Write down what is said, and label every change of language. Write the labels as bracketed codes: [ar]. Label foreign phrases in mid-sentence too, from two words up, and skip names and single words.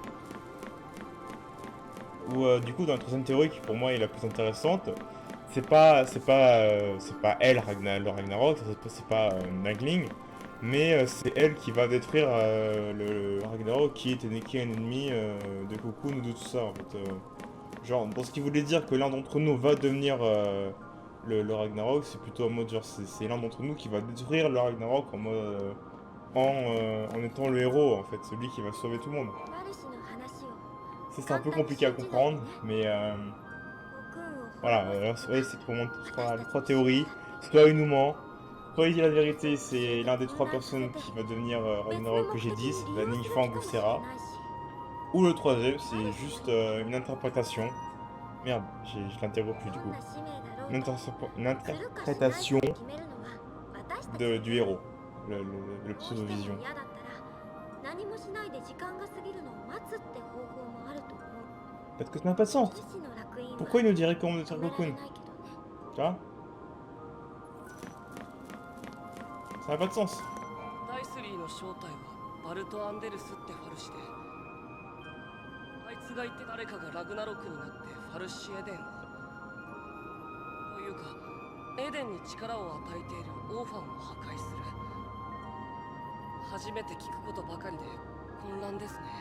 [fr] Ou du coup dans la troisième théorie qui pour moi est la plus intéressante, c'est pas elle le Ragnarok, c'est pas Nagling, mais c'est elle qui va détruire le Ragnarok qui est un ennemi de Cocoon ou de tout ça en fait. Genre dans ce qui voulait dire que l'un d'entre nous va devenir le Ragnarok, c'est plutôt en mode genre c'est l'un d'entre nous qui va détruire le Ragnarok en mode en étant le héros en fait, celui qui va sauver tout le monde. [ja] マルシの話を [fr] Ça c'est un peu compliqué à comprendre, mais [ja] コクーンを [fr] voilà, ouais, c'est pour les trois théories. Soit il nous ment, soit il dit la vérité, c'est l'un des trois personnes qui va devenir Ragnarok que j'ai dit, c'est Vanille, Fang ou Serra. Ou le troisième, c'est juste une interprétation. Merde, je l'interromps plus du coup. Une interprétation du héros, le pseudo-vision. [ja] 何もしないで時間が過ぎるのを待つって方法もあると思う。 [fr] Peut-être que ça n'a pas de sens. [ja] 獅子の楽園は [fr] Pourquoi il nous dirait comment de [ja] 止 [fr] faire [ja] められ [fr] Cocoon? [ja] ないけどね。 [fr] Tu vois? Ça n'a pas de sens. [ja] ダイスリーの正体はバルト・アンデルスってファルシで、あいつが言って誰かがラグナロクになってファルシエデンを、というかエデンに力を与えているオーファンを破壊する。初めて聞くことばかりで混乱ですね。